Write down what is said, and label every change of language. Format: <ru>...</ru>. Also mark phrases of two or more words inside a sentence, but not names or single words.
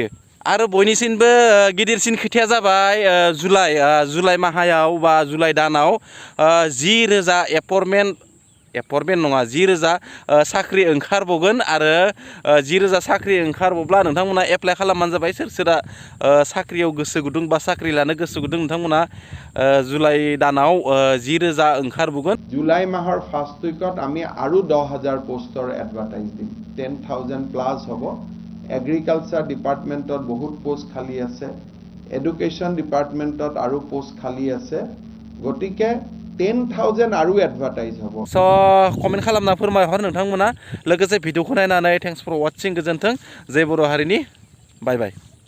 <brx>आरो बयनिसिमबो गिदिरसिन खोथाया जाबाय जुलाइ माहायाव बा जुलाइ दानाव 10,000 एपइन्टमेन्ट नङा 10,000 साख्रि ओंखारबावगोन आरो 10,000 साख्रि ओंखारबावब्ला नोंथांमोना एप्लाइ खालामबानो जाबाय। सोरबा साख्रियाव गोसो गुदुं बा साख्रि लानो गोसो गुदुं नोंथांमोना जुलाइ दानाव 10,000 ओंखारबावगोन।</brx> <as>जुलाइ माহৰ</as> <en>first weekত</en> <as>আমি আৰু 10,000 পোষ্টৰ এডভাৰটাইজ দিম। 10,000 প্লাস হ'ব।</as> <en>agriculture departmentত</en> <as>বহুত পোষ্ট খালী আছে,</as> <en>education departmentত</en> <as>আৰু পোষ্ট খালী আছে। গতিকে 10,000 আৰু এডভাৰটাইজ হ'ব।</as> <brx>स' कमेन्ट खालामना फोरमायहर नोंथांमोना। लोगोसे भिडिअखौ नायनानै</brx> <en>thanks for watching.</en> <brx>गोजोन्थों। जय बर' हारिनि। बाय बाय।</brx>